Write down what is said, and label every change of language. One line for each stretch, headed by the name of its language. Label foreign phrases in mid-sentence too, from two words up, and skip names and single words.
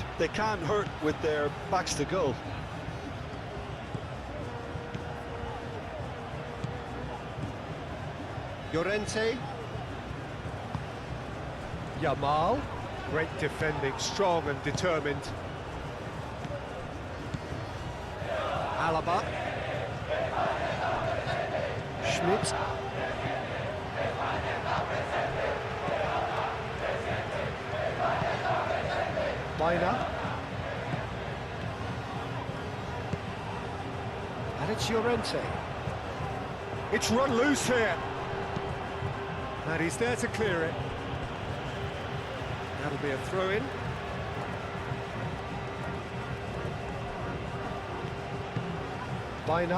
English: They can't hurt with their backs to goal. Llorente. Yamal. Great defending, strong and determined. Alaba. Schmidt. Baina. And it's Llorente. It's run loose here. And he's there to clear it. That'll be a throw-in. Baina.